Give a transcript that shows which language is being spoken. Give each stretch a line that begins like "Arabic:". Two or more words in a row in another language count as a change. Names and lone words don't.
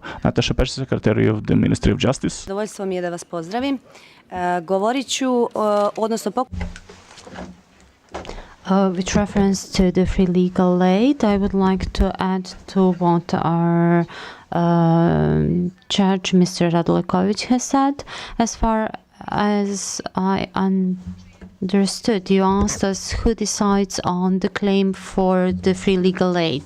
English: Natasha Pesic, Secretary of the Ministry of Justice.
Serbian: Zadovoljstvo mi je da vas pozdravim. Govorit ću, odnosno
English: with reference to the free legal aid, I would like to add to what our judge, Mr. Radulekovic, has said. As far as I understood, you asked us who decides on the claim for the free legal aid.